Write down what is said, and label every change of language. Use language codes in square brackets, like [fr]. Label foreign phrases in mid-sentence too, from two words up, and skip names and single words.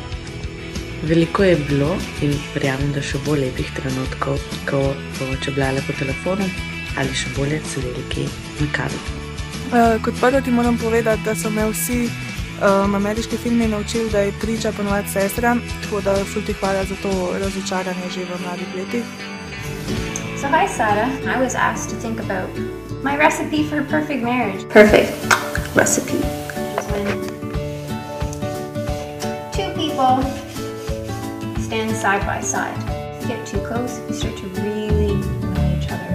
[sl] Veliko je bilo in verjamem, da še bolj lepih trenutkov, ko bomo čebljale po telefonu ali še bolje sedeli kje na kavi. Kot prvo ti moram povedati, da so me vsi ameriški filmi naučili, da je priča ponovadi sestra, tako da ful ti hvala za to razočaranje že v mladih letih. [en] So hi Sarah, I was asked to think about my recipe for perfect marriage. Perfect recipe is when two people stand side by side. You get too close, you start to really know each other.